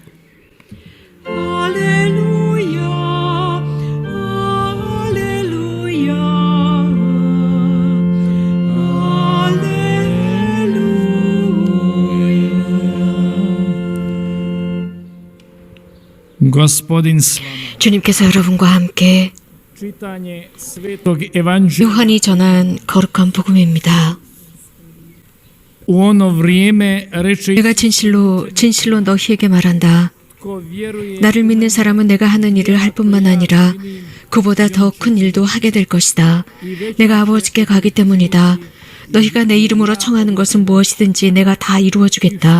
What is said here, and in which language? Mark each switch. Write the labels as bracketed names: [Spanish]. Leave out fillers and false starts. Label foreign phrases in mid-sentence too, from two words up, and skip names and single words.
[Croatian] Aleluja, aleluja, Gospodin s vama. [Korean] 주님께서 여러분과 함께 [Croatian] Čitanje Svetog Evanđelja. [Korean] 요한이 전한 거룩한 복음입니다. [Croatian] U ono vrijeme reče [Korean] 내가 진실로 너희에게 말한다. [Croatian] Ko vjeruje [Korean] 나를 믿는 사람은 내가 하는 일을 할 뿐만 아니라 그보다 더 큰 일도 하게 될 것이다. 내가 아버지께 가기 때문이다. 너희가 내 이름으로 청하는 것은 무엇이든지 내가 다 이루어 주겠다.